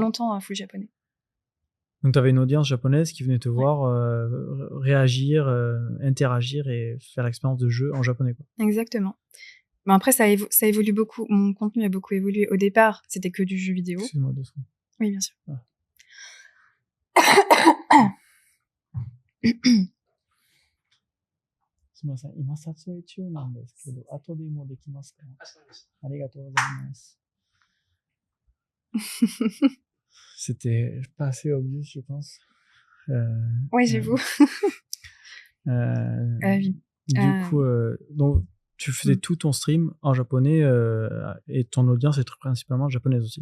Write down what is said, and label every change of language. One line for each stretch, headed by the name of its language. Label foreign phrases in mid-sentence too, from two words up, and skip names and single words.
French: longtemps full japonais. donc t'avais une audience japonaise qui venait te Ouais. voir réagir, interagir et faire l'expérience de jeu en japonais, quoi. Exactement. Mais après, ça évolue beaucoup. Mon contenu a beaucoup évolué. Au départ, c'était que du jeu vidéo. Excuse-moi 2 secondes. Oui, bien sûr. Ah.
Japanese: すみません、今撮影中なんですけど、後でもできますか？ありがとうございます。
French: C'était pas assez obvious, je pense. Ouais, j'avoue. Oui. Du coup, donc tu faisais tout ton stream en japonais et ton audience est principalement japonaise aussi.